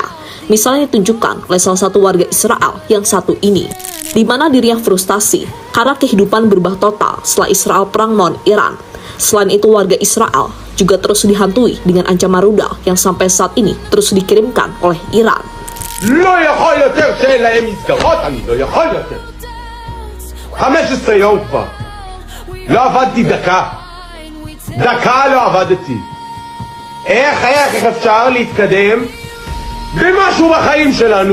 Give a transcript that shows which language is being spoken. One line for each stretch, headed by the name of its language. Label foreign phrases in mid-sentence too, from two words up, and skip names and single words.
Indonesian: Misalnya ditunjukkan oleh salah satu warga Israel yang satu ini, di mana dirinya frustasi karena kehidupan berubah total setelah Israel perang melawan Iran. Selain itu warga Israel juga terus dihantui dengan ancaman rudal yang sampai saat ini terus dikirimkan oleh Iran.
Hebrew: לא יכול יותר שאין להם מסגרות, אני לא יכול יותר. 15 יום כבר. לא עבדתי דקה לא עבדתי. איך אפשר להתקדם במשהו בחיים שלנו?